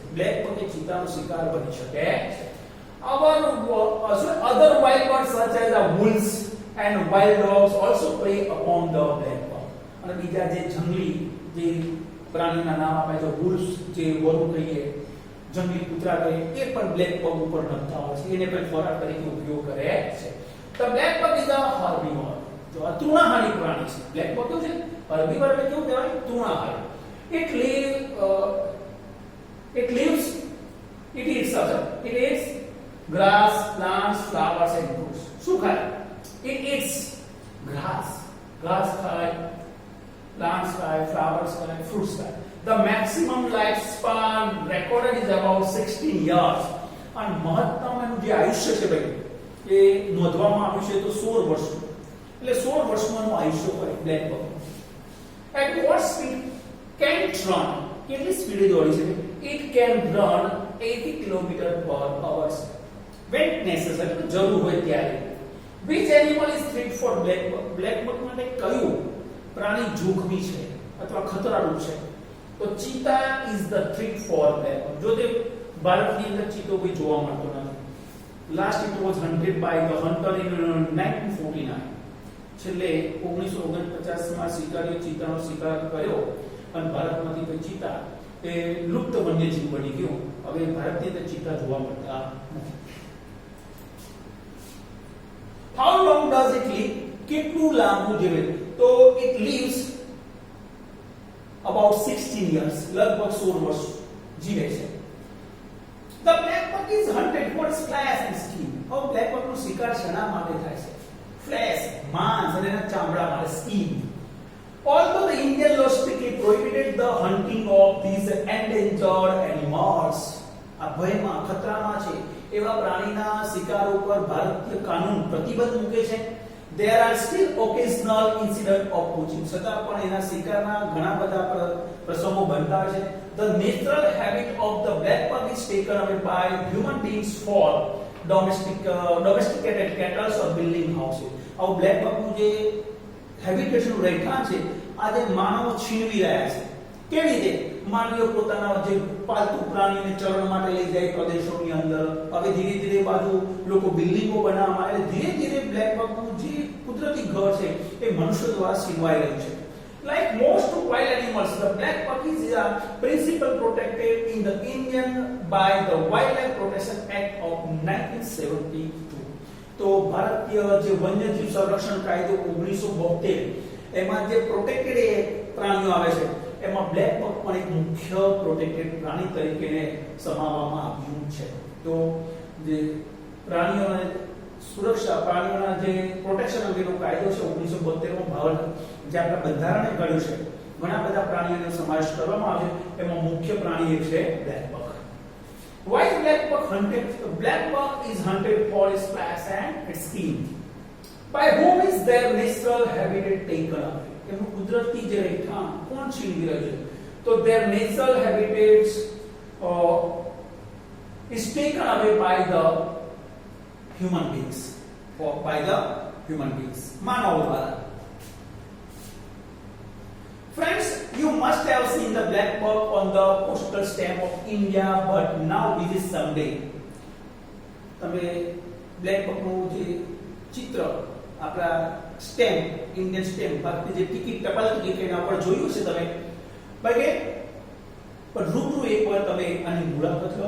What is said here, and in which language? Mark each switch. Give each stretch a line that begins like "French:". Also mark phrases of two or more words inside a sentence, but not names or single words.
Gujarati: બ્લેક બક એ ચિતાનો શિકાર બની શકે છે.
English: Other wild birds such as the wolves and wild dogs also prey upon the black buck.
Gujarati: અને બીજા જે જંગલી જે પ્રાણીના નામ આપે છે, wolves જે વરુ કહીએ, જંગલી કૂતરા કહીએ, એ પણ બ્લેક બક ઉપર નમતા હોય છે, એને પણ ખોરાક તરીકે ઉપયોગ કરે છે.
English: The black buck is a herbivore.
Gujarati: જો આ તૃણાહારી પ્રાણી છે. બ્લેક બક શું છે? herbivore એટલે કેવું કહેવાય? તૃણાહારી.
English: It eats grass, plants, flowers and fruits.
Gujarati: શું ખાય?
English: It eats grass ખાય, plants ખાય, flowers ખાય, fruits ખાય. The maximum lifespan recorded is about 16 years.
Gujarati: અને મહત્તમ એનું જે આયુષ્ય છે ભાઈ એ નોંધવામાં આવ્યું છે તો 16 વર્ષનું, એટલે 16 વર્ષનું આયુષ્ય હોય બ્લેક બક.
English: At what speed can it run?
Gujarati: કેટલી સ્પીડે દોડી શકે?
English: It can run 80 km/h when necessary,
Gujarati: જરૂર હોય ત્યારે.
English: Which animal is threat for black buck?
Gujarati: Black buck માટે કયું પ્રાણી જોખમી છે અથવા ખતરારૂપ છે? તો ચીતા
English: is the threat for black buck.
Gujarati: જો તે ભારતની અંદર ચીતો કોઈ જોવા મળતો નથી.
English: Last it was hunted by the hunter in 1949.
Gujarati: છેલ્લે 1949 માં શિકારીઓ ચીતાનો શિકાર કર્યો અને ભારતમાંથી કોઈ ચીતા એ લુપ્ત વન્યજીવ બની ગયો. હવે ભારતની અંદર ચીતા જોવા મળતા નથી.
English: How long does it live?
Gujarati: કેટલું લાંબુ જીવે? તો
English: it lives about 16 years.
Gujarati: લગભગ 16 વર્ષ જીવે છે.
English: The black buck is hunted for its flesh and skin.
Gujarati: હવે બ્લેક બક નો શિકાર શેના માટે થાય છે? ફ્લેશ, માંસ અને એના ચામડા માટે, સ્કિન.
English: Although the Indian law strictly prohibited the hunting of these endangered animals,
Gujarati: આ ભયમાં ખતરામાં છે એવા પ્રાણીના શિકાર ઉપર ભારતીય કાનૂન પ્રતિબંધ મૂકે છે.
English: There are still occasional incident of poaching.
Gujarati: છતાં પણ એના શિકારના ઘણા બધા પ્રસંગો બનતા છે.
English: The natural habit of the black buck is taken away by human beings for domesticated cattle or building houses.
Gujarati: આવું બ્લેક બકનું જે હેબિટેશનનું રહેઠાણ છે આજે માનવો છીનવી રહ્યા છે. કેવી રીતે? માનવીઓ પોતાના જે પાલતુ પ્રાણીઓને ચરણ માટે લઈ જાય પ્રદેશોની અંદર, હવે ધીરે ધીરે બાજુ લોકો બિલ્ડિંગો બનાવવા માટે ધીરે ધીરે બ્લેક બકનું જે કુદરતી ઘર છે એ મનુષ્ય દ્વારા છીનવાઈ રહ્યું છે.
English: Like most wild animals, the black buck is principally protected in the Indian by the Wildlife Protection Act of 1972.
Gujarati: તો ભારતીય જે વન્યજીવ સંરક્ષણ કાયદો 1972 એમાં જે પ્રોટેક્ટેડ પ્રાણીઓ આવે છે એમાં બ્લેક બક પણ એક મુખ્ય પ્રોટેક્ટેડ પ્રાણી તરીકે સમાવવામાં આવ્યું છે. તો જે પ્રાણીઓને સુરક્ષા, પ્રાણીઓના જે પ્રોટેક્શન અંગેનો કાયદો છે 1972 માં ભારત જે આપણા બંધારણે ઘડ્યું છે, ઘણા બધા પ્રાણીઓનો સમાવેશ કરવામાં આવ્યો છે. એમાં મુખ્ય પ્રાણી એક છે બ્લેક બક.
English: Why is black buck hunted? The black buck is hunted for its flesh and its skin. By whom is their natural habitat taken away?
Gujarati: એનું કુદરતી જે રહેઠાણ કોણ છીનવી રહ્યું છે?
English: તો their natural habitats is taken away by the human beings.
Gujarati: માનવો દ્વારા.
English: Friends, you must have seen the black buck on the postal stamp of India, but now visit someday.
Gujarati: તમે બ્લેક બકનું જે ચિત્ર આપણા સ્ટેમ્પ,
English: Indian stamp,
Gujarati: ભારતની જે ટિકિટ, ટપાલ ટિકિટ એના ઉપર જોયું છે તમે, બાકી પણ રૂબરૂ એકવાર તમે આની મુલાકાત લો.